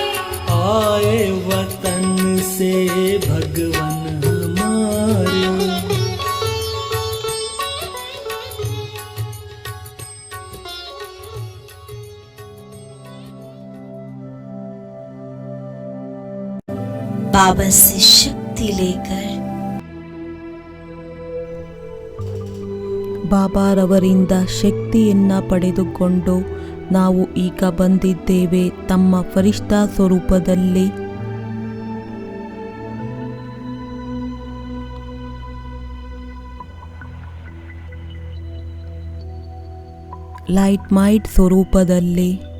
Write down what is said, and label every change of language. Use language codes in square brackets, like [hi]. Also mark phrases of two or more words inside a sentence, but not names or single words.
[hi] आए वतन से भगवन हमारे। बाबा से शक्ति लेकर [kn] ಬಾಬಾರವರಿಂದ ಶಕ್ತಿಯನ್ನ ಪಡೆದುಕೊಂಡು ನಾವು ಈಗ ಬಂದಿದ್ದೇವೆ ತಮ್ಮ ಫರಿಷ್ಠಾ ಸ್ವರೂಪದಲ್ಲಿ. [en] light might [kn] ಸ್ವರೂಪದಲ್ಲಿ.